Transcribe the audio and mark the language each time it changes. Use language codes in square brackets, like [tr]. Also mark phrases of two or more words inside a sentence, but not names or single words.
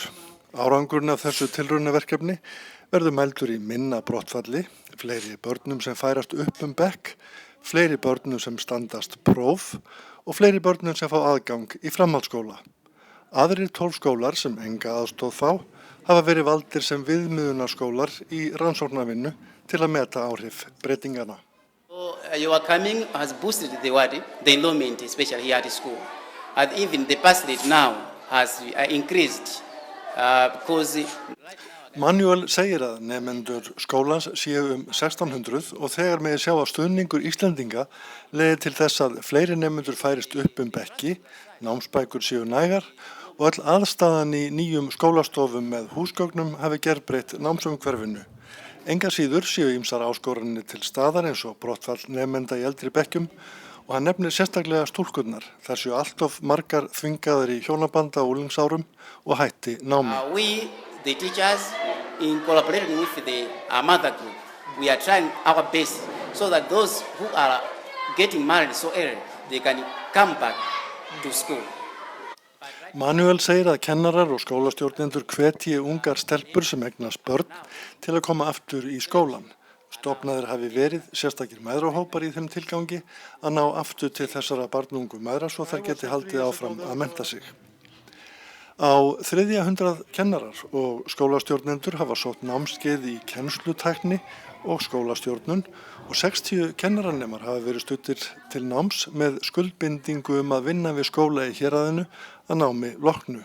[is] Árangurinn af þessu tilraunaverkefni verður mældur í minna brottfalli, fleiri börnum sem færast upp bekk, fleiri börnum sem standast próf og fleiri börnum sem fá aðgang í framhaldsskóla. Aðrir 12 skólar sem enga aðstoð fá hafa verið valdir sem viðmiðunarskólar í rannsóknarvinnu til að meta áhrif breytingana. [en] Your coming has boosted the enrollment, especially here at school. And even the pass rate now has increased because... [is] Manuel segir að nemendur skólans séu 1600 og þegar megi sjá að stuðningur Íslendinga leiði til þess að fleiri nemendur færist upp bekki, námsbækur séu nægar og öll aðstaðan í nýjum skólastofum með húsgögnum hafi gerbreytt námsumhverfinu. Enga síður séu ýmsar áskoranir til staðar eins og brottfall nemenda í eldri bekkjum og hann nefnir sérstaklega stúlkurnar. Þar séu allt margar þvingaðar í hjónabanda á unglingsárum og hætti námi. [en] The teachers, in collaborating with the mother group, we are trying our best so that those who are getting married so early, they can come back to school. [is] Manuel segir að kennarar og skólastjórnendur hvetji ungar stelpur sem eignast börn til að koma aftur í skólan. Stofnaðir hafi verið sérstakir mæðrahópar í þeim tilgangi að ná aftur til þessara barnungu mæðra svo þær geti haldið áfram að mennta sig. Á 300 kennarar og skólastjórnendur hafa sótt námskeið í kennslutækni og skólastjórnun og 60 kennaranemar hafa verið studdir til náms með skuldbindingu að vinna við skóla í héraðinu að námi loknu.